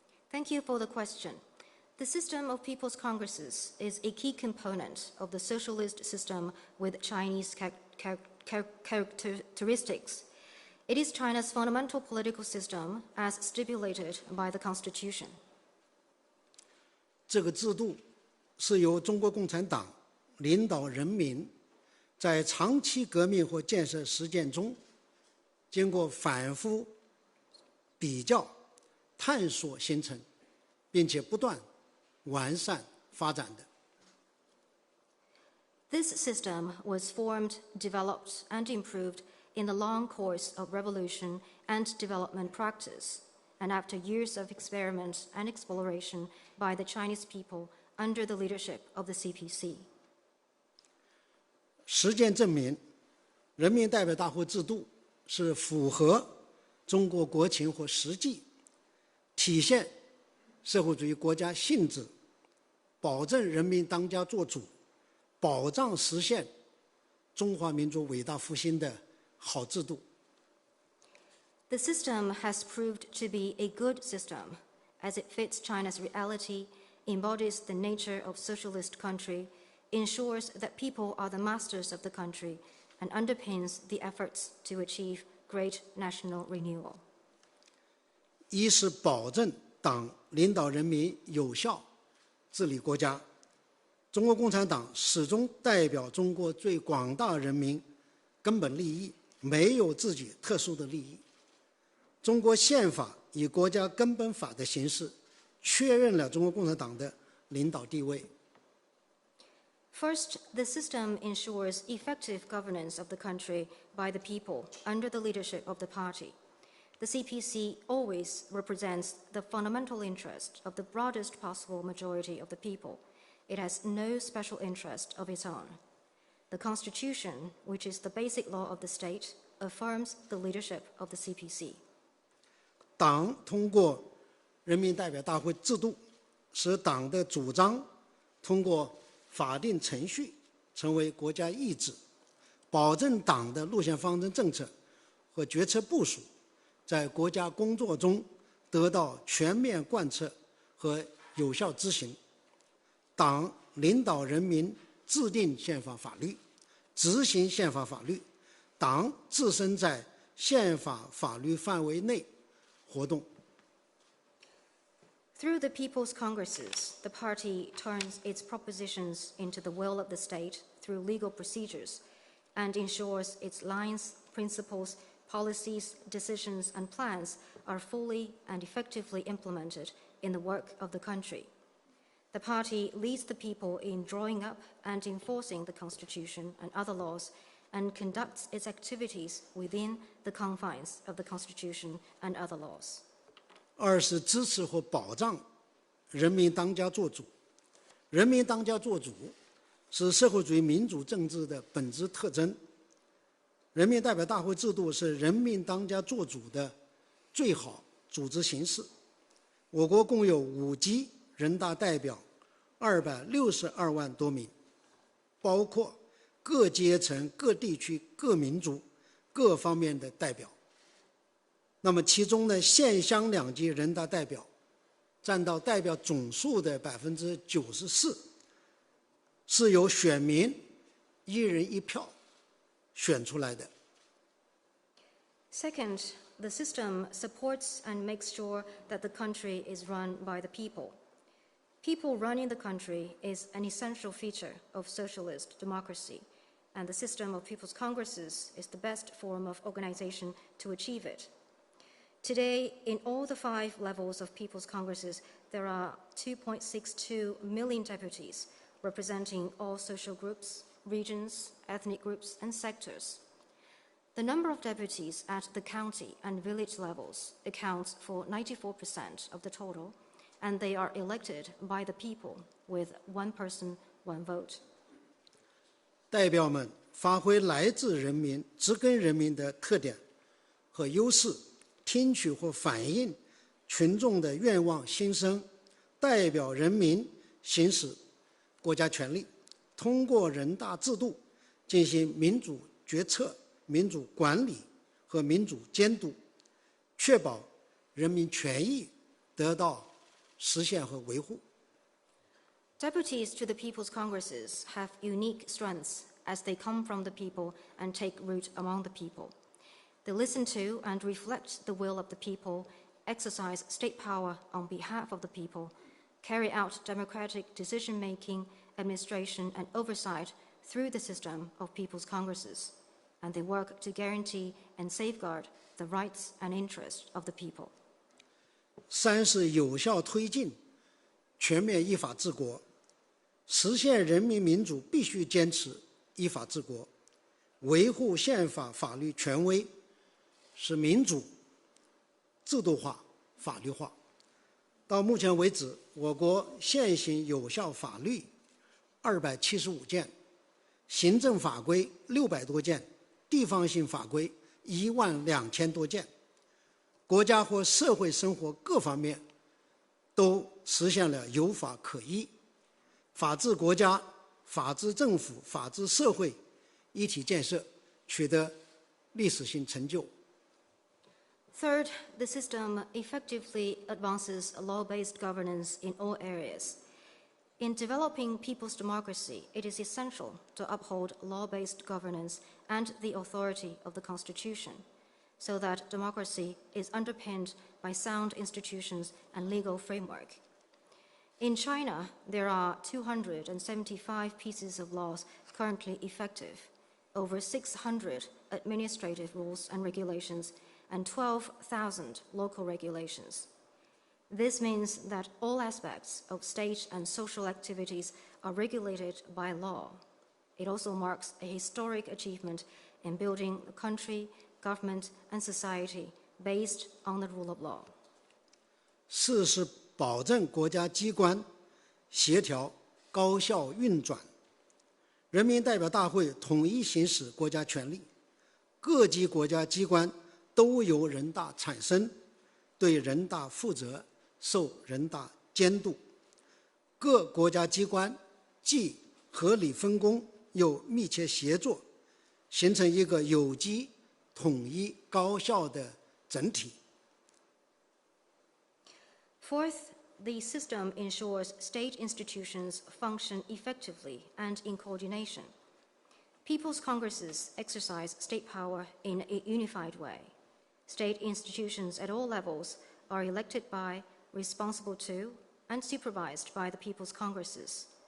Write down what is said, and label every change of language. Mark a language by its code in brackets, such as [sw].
[en] Thank you for the question. The system of people's congresses is a key component of the socialist system with Chinese characteristics. It is China's fundamental political system as stipulated by the Constitution. [zh] 这个制度是由中国共产党领导人民在长期革命和建设实践中，经过反复比较、探索形成，并且不断完善发展的。 [en] This system was formed, developed, and improved in the long course of revolution and development practice, and after years of experiment and exploration by the Chinese people under the leadership of the CPC. [zh] 实践证明，人民代表大会制度是符合中国国情和实际，体现社会主义国家性质，保证人民当家作主，保障实现中华民族伟大复兴的好制度。 [en] The system has proved to be a good system, as it fits China's reality, embodies the nature of socialist country, ensures that people are the masters of the country, and underpins the efforts to achieve great national renewal. [zh] 一是保证党领导人民有效治理国家，中国共产党始终代表中国最广大人民根本利益，没有自己特殊的利益。中国宪法以国家根本法的形式确认了中国共产党的领导地位。 [en] First, the system ensures effective governance of the country by the people under the leadership of the party. The CPC always represents the fundamental interest of the broadest possible majority of the people. It has no special interest of its own. The Constitution, which is the basic law of the state, affirms the leadership of the CPC. [zh] 党通过人民代表大会制度，使党的主张通过法定程序成为国家意志，保证党的路线方针政策和决策部署在国家工作中得到全面贯彻和有效执行。党领导人民制定宪法法律，执行宪法法律，党自身在宪法法律范围内活动。 [en] Through the People's Congresses, the party turns its propositions into the will of the state through legal procedures and ensures its lines, principles, policies, decisions, and plans are fully and effectively implemented in the work of the country. The party leads the people in drawing up and enforcing the Constitution and other laws and conducts its activities within the confines of the Constitution and other laws. [zh] 二是支持和保障人民当家作主。人民当家作主是社会主义民主政治的本质特征。人民代表大会制度是人民当家作主的最好组织形式。我国共有5级人大代表262万多名，包括各阶层、各地区、各民族、各方面的代表。那么其中的县乡两级人大代表占到代表总数的94%，是由选民一人一票选出来的。 [en] Second, the system supports and makes sure that the country is run by the people. People running the country is an essential feature of socialist democracy, and the system of People's Congresses is the best form of organization to achieve it. Today, in all the 5 levels of People's Congresses, there are 2.62 million deputies representing all social groups, regions, ethnic groups, and sectors. The number of deputies at the county and village levels accounts for 94% of the total, and they are elected by the people with 1 person, 1 vote. [zh] 代表们发挥来自人民、植根人民的特点和优势，听取或反映群众的愿望心声，代表人民行使国家权力，通过人大制度进行民主决策、民主管理和民主监督，确保人民权益得到实现和维护。 [en] Deputies to the People's Congresses have unique strengths as they come from the people and take root among the people. They listen to and reflect the will of the people, exercise state power on behalf of the people, carry out democratic decision-making, administration, and oversight through the system of People's Congresses, and they work to guarantee and safeguard the rights and interests of the people. [zh] 三是有效推进全面依法治国，实现人民民主必须坚持依法治国，维护宪法法律权威，使民主制度化、法律化。到目前为止，我国现行有效法律275件，行政法规600多件，地方性法规12000多件，国家或社会生活各方面都实现了有法可依，法治国家、法治政府、法治社会一体建设取得历史性成就。 [en] Third, the system effectively advances law-based governance in all areas. In developing people's democracy, it is essential to uphold law-based governance and the authority of the Constitution, so that democracy is underpinned by sound institutions and legal framework. In China, there are 275 pieces of laws currently effective, over 600 administrative rules and regulations, and 12,000 local regulations. This means that all aspects of state and social activities are regulated by law. It also marks a historic achievement in building a country, government, and society based on the rule of law. [zh] 四是保证国家机关协调高效运转，人民代表大会统一行使国家权力，各级国家机关都由人大产生，对人大负责，受人大监督。各国家机关既合理分工，又密切协作，形成一个有机、统一、高效的整体。 [en] Fourth, the system ensures state institutions function effectively and in coordination. People's Congresses exercise state power in a unified way. State institutions at all levels are elected by, responsible to, and supervised by the People's Congresses.